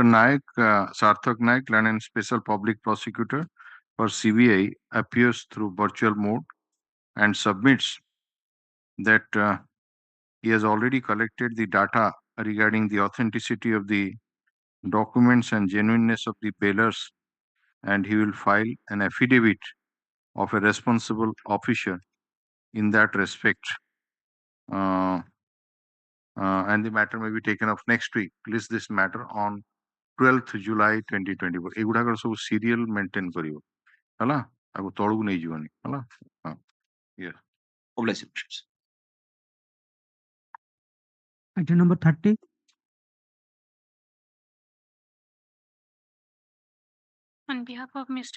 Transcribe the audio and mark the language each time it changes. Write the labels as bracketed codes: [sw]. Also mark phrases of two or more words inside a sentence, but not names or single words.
[en] Naik, Sarthak Naik, London Special Public Prosecutor for CBI, appears through virtual mode and submits that he has already collected the data regarding the authenticity of the documents and genuineness of the bailers, and he will file an affidavit of a responsible officer in that respect. And the matter may be taken up next week. List this matter on 12th July 2024. [or] ଏଗୁଡ଼ାକର ସବୁ serial maintain କରିବ ହେଲା ଆକୁ ତଳକୁ ନେଇଯିବନି ହେଲା ହଁ yeah. [en] Item number 30. On behalf of Mr.